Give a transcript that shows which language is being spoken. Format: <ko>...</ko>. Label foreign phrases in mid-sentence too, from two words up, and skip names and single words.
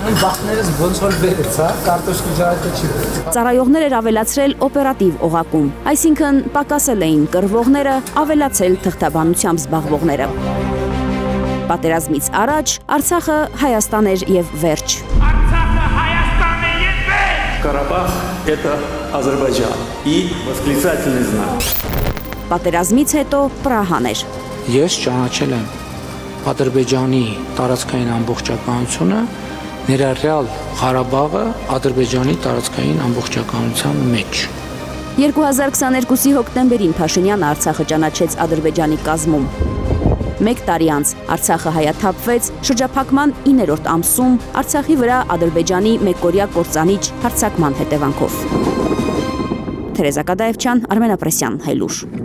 <hy>Բախներս ոնց որ բերեց, հա, կարտոշկի ջարակը չի բերեց։ Ծառայողներ էր ավելացրել օպերատիվ օղակում, այսինքն պակասել էին կռվողները, ավելացել թղթաբանությամբ զբաղվողները։ Պատերազմից առաջ Արցախը Հայաստան էր եւ վերջ։</hy> <ru>Карабах – это Азербайджан. И восклицательный знак.</ru> <hy>Պատերազմից հետո Պրահան էր։ Ես ճանաչել եմ Ադրբեջանի տարածքային ամբողջականությունը, ներառյալ Ղարաբաղը Ադրբեջանի տարածքային ամբողջականության մեջ։ 2022-ի հոկտեմբերին Փաշինյանը Արցախը ճանաչեց Ադրբեջանի կազմում։ 1 տարի անց Արցախը հայաթափվեց, շրջափակման 9-րդ ամսում Արցախի վրա Ադրբեջանի մեկօրյա կործանիչ հարձակման հետևանքով։ Թերեզա Կադաևչյան, Արմեն Ապրեսյան, Հայլուր։</hy>